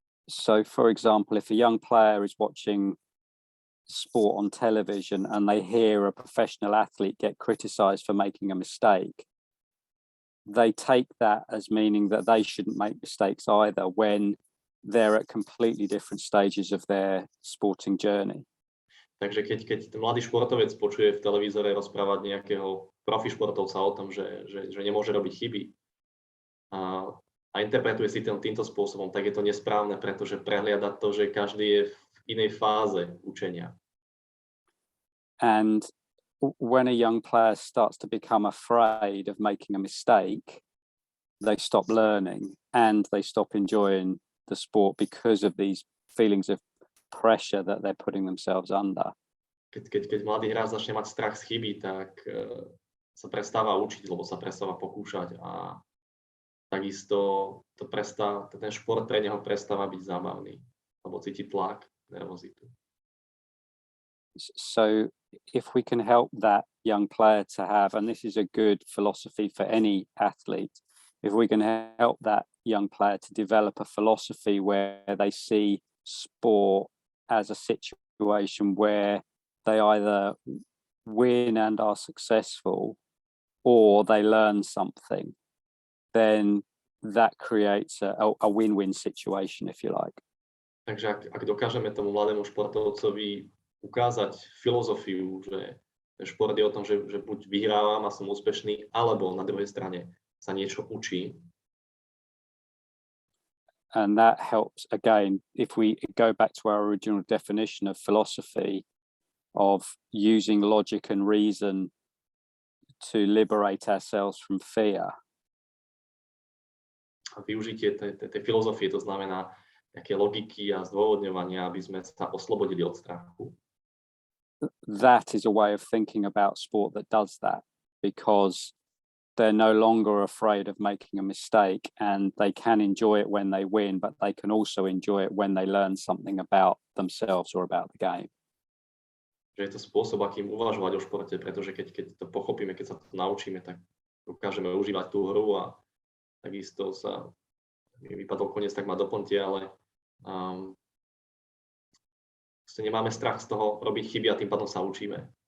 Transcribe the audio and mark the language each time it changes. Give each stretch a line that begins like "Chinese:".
English: So, for example, if a young player is watching sport on television and they hear a professional athlete get criticized for making a mistake, they take that as meaning that they shouldn't make mistakes either when they're at completely different stages of their sporting journey.
Slovak: Takže keď mladý športovec počuje v televízore rozprávať nejakého profi športovca o tom, že nemôže robiť chyby a interpretuje si týmto spôsobom, tak je to nesprávne, pretože prehliada to, že každý je v inej fáze učenia.
English: And when a young player starts to become afraid of making a mistake, they stop learning and they stop enjoying the sport because of these feelings of pressure that they're putting themselves under.
Slovak: Keď mladý hráč začne mať strach z chyby, tak sa prestáva učiť, lebo sa prestáva pokúšať a takisto ten šport pre neho prestáva byť zábavný, lebo cíti tlak, nervozitu.
English: So if we can help that young player to have, and this is a good philosophy for any athlete, if we can help that young player to develop a philosophy where they see sport as a situation where they either win and are successful or they learn something, then that creates a win-win situation, if you like.
Slovak: Takže ak dokážeme tomu mladému športovcovi ukázať filozofiu, že šport je o tom, že buď vyhrávam a som úspešný, alebo na druhej strane sa niečo učí.
English: And that helps, again, if we go back to our original definition of philosophy, of using logic and reason to liberate ourselves from fear.
Slovak: A využitie tej filozofie, to znamená nejaké logiky a zdôvodňovania, aby sme sa oslobodili od strachu.
English: That is a way of thinking about sport that does that, because they're no longer afraid of making a mistake and they can enjoy it when they win, but they can also enjoy it when they learn something about themselves or about the game.
Slovak: Že je to spôsob, akým uvažovať o športe, pretože keď to pochopíme, keď sa to naučíme, tak dokážeme užívať tú hru a takisto sa mi vypadol koniec, tak ma doplňte, ale nemáme strach z toho robiť chyby a tým pádom sa učíme.